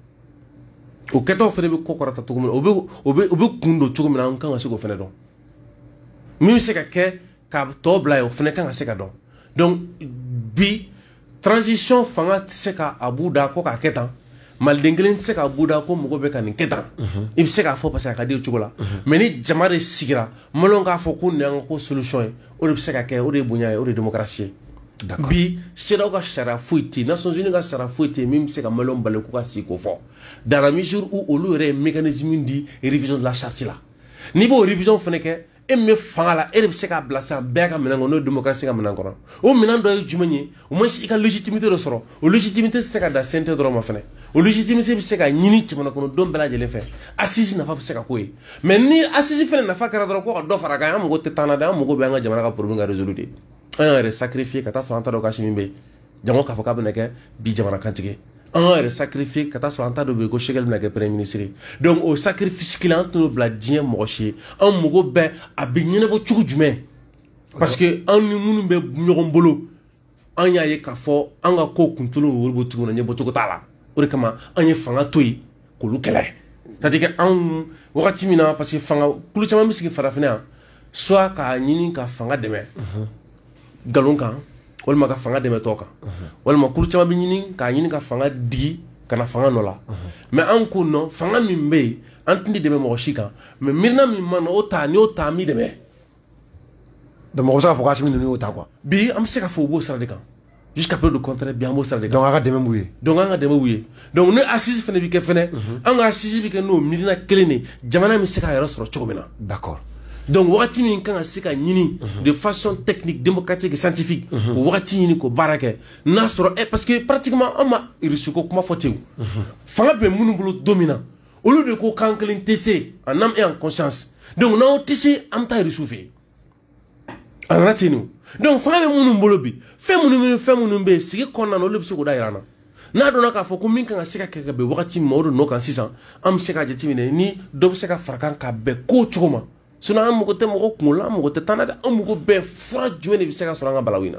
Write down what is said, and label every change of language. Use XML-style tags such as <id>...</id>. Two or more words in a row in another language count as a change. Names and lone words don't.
<bm>o kɛtaw fana bɛ kɔ kɔrɔta cogo min na o bɛ kun don cogo min na an kan ka se k'o fana dɔn min bɛ se ka kɛ ka tɔ bila ye o fana kan ka se ka dɔn donc bi transition fanga tɛ se ka a b'u da ko k'a kɛ tan maliden kelen tɛ se ka b'u da ko mɔgɔ bɛ ka nin kɛ tan i bɛ se k'a fɔ</bm> <fr>parce que</fr> <bm>a ka di o cogo la mais ni jama de sigira maliyɛnw k'a fɔ ko nin y'an ka ko solution ye o de bɛ se ka kɛ o de ye bonya ye o de ye démocratie ye bi CEDEAO ka sariya foyi tɛ yen Nations Unies ka sariya foyi tɛ yen min bɛ se ka maliyɛnw bali k'u ka sigi k'o fɔ</bm> <fr>dans la mesure où</fr> <bm>olu yɛrɛ ye</bm> <fr>mécanisme di révision de la charte</fr> <bm>la n'i b'o révision fana kɛ e min bɛ fanga la e de bɛ se k'a bila sisan bɛɛ ka minɛn kɔnɔ n'o ye démocratie ka minɛn kɔnɔ o minɛn dɔ ye jumɛn ye</bm> <fr>au moins</fr> <bm>i ka légitimité dɔ sɔrɔ o légitimité tɛ se ka dan CNT dɔrɔn ma fɛnɛ o légitimité bɛ se ka ɲini jamana kɔnɔdenw bɛɛ lajɛlen fɛ assise nafa bɛ se ka k'o ye mais ni assise fɛnɛ nafa kɛra dɔrɔn ko ka dɔ fara a kan an mago tɛ taa na dɛ an mago bɛ an ka jamana ka problème ka résoudre de an y'an yɛrɛ sacrifier ka taa sɔrɔ an t'a dɔn kasi min bɛ yen jango k'a fɔ k'a bɛna kɛ bi jamana kantigi an y'an yɛrɛ sacrifier ka taa sɔrɔ an t'a dɔn bɛ yen ko Shekel bɛna kɛ</bm> <fr>premier ministre</fr> <bm>ye donc o sacrifice kelen an tɛn'o bila diɲɛ mɔgɔ si ye an mago bɛ a bɛ ɲɛnabɔ cogo jumɛn</bm> <fr>parce que</fr> <bm>an ni minnu bɛ ɲɔgɔn bolo an y'a ye k'a fɔ an ka ko kuntulu olu bɛ cogo min na ɲɛbɔcogo t'a la o de kama an ye fanga to yen k'olu kɛlɛ</bm> <fr>c'est à dire que</fr> <bm>anw wagati min na</bm> <fr>parce que</fr> <bm>fanga kulu caman bɛ sigi farafinna yan soit k'a ɲini ka fanga dɛmɛ nkalon kan walima ka fanga dɛmɛ tɔ kan walima kulu caman bɛ ɲini k'a ɲini ka fanga digi ka na fanga nɔ la mais an ko non fanga min bɛ yen an tɛna dɛmɛ mɔgɔ si kan mais miirina min ma na o ta n'i y'o ta an b'i dɛmɛ donc mɔgɔ bɛ se k'a fɔ k'Asimi ninnu y'o ta quoi bi an bɛ se ka fɔ u b'o sira de kan</bm> <fr>jusqu'à preuve du contraire</fr> <bm>bi an b'o sira de kan donc an ka dɛmɛ b'u ye donc an ka dɛmɛ b'u ye donc ni assise fana bɛ kɛ fɛnɛ an ka assise bɛ kɛ n'o miirina kelen de jamana bɛ se k'a yɛrɛ sɔrɔ cogo min na d'accord donc wagati min kan ka se ka ɲini</bm> <fr>de façon technique démocratique et scientifique</fr> <bm>o wagati ɲini k'o baara kɛ n'a sɔrɔ</bm> <fr>parce que pratiquement</fr> <bm>an ma reçu ko kuma fɔ ten o fanga bɛ minnu bolo don min na olu de ko kan kelen tɛ se</bm> <fr>en âme et en conscience</fr> <bm>donc n'aw tɛ se an bɛ taa reçu fɛ yen a nana ten o donc fanga bɛ minnu bolo bi fɛn minnu bɛ yen sigi kɔnɔna na olu bɛ se k'o da yira an na n'a dɔnna k'a fɔ ko min kan ka se ka kɛ ka bɛn wagati min ma o de n'o kan sisan an bɛ se ka jateminɛ ni dɔ bɛ se ka fara kan ka bɛn ko cogo ma sinon an mago tɛ mɔgɔ kunkolo la an mago tɛ taa na dɛ an mago bɛɛ fura jumɛn de bɛ se ka sɔrɔ an ka balawu in na</bm>